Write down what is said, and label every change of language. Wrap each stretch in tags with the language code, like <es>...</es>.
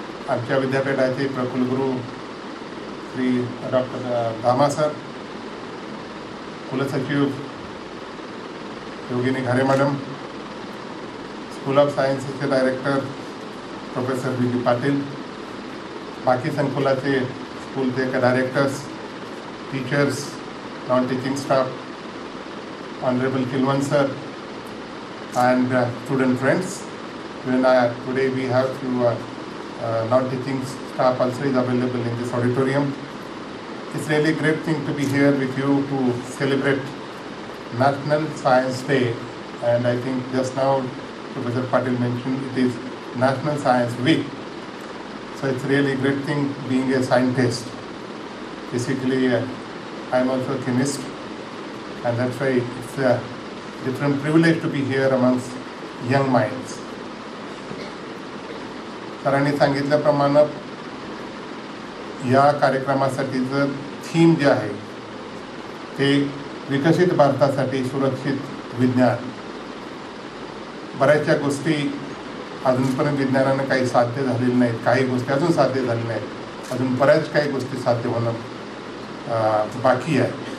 <mr>आमच्या विद्यापीठाचे प्रकुलगुरू श्री डॉक्टर धामा सर, कुलसचिव योगिनी घारे madam, school of सायन्सेसचे director professor बी पाटील, बाकी संकुलाचे स्कूलचे directors, teachers, non teaching staff, honourable किलवन sir,</mr> <en>and student friends. Today we have few non-teaching staff also is available in this auditorium. It's really a great thing to be here with you to celebrate National Science Day, and I think just now Professor Patil mentioned it is National Science Week. So it's really a great thing being a scientist. Basically, I'm also a chemist, and that's why it's a different privilege to be here amongst young minds.</en> <mr>सरांनी सांगितल्याप्रमाणे या कार्यक्रमासाठीचं theme जे आहे ते विकसित भारतासाठी सुरक्षित विज्ञान. बऱ्याचशा गोष्टी अजूनपर्यंत विज्ञानानं काही साध्य झालेल्या नाहीत, काही गोष्टी अजून साध्य झालेल्या नाहीत, अजून बऱ्याच काही गोष्टी साध्य होणं बाकी आहे.</mr>